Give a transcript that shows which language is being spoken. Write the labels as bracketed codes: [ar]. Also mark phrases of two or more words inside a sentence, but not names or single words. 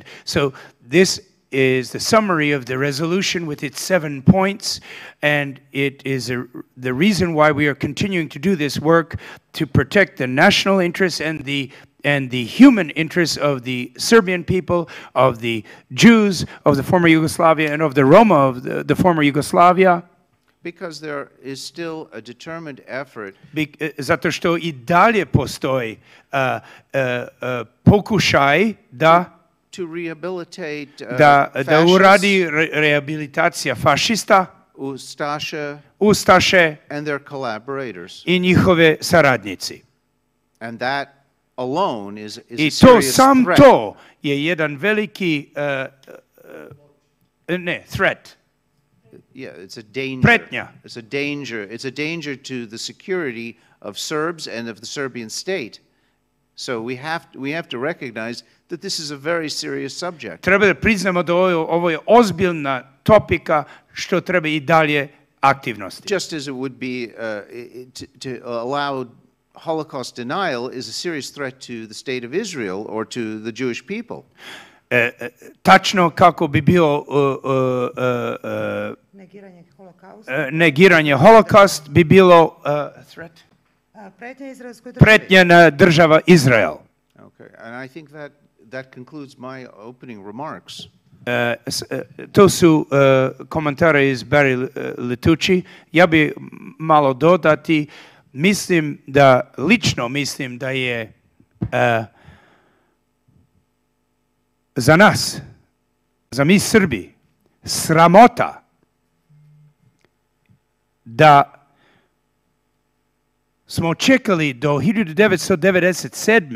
[en] So this is the summary of the resolution with its 7 points, and it is the reason why we are continuing to do this work to protect the national interests and the human interests of the Serbian people, of the Jews of the former Yugoslavia, and of the Roma of the former Yugoslavia. Because there is still a determined effort. [sr] Zato što I dalje postoji pokušaj da [en] to rehabilitate [sr] da uradi rehabilitacija fašista, ustaše [en] and their collaborators. [sr] I njihove saradnici. [en] And that alone is a [sr] I [en] serious [sr] sam [en] threat. [sr] to je jedan veliki threat. [en] Yeah, it's a danger. [sr] Pretnja. [en] It's a danger. It's a danger to the security of Serbs and of the Serbian state. So we have to recognize that this is a very serious subject. [sr] Treba da priznamo da ovo je ozbiljna topika što treba I dalje aktivnosti. [en] Just as it would be to allow Holocaust denial is a serious threat to the state of Israel or to the Jewish people. [sr] Tačno kako bi bio negiranje holokaust bi bilo threat. Pretnja na država Izrael. [en] Okay, and I think that concludes my opening remarks. [sr] To su komentare iz Barry Letucci. Ja bi malo dodati, lično mislim da je za nas, za mi Srbi, sramota da smo čekali do 1997.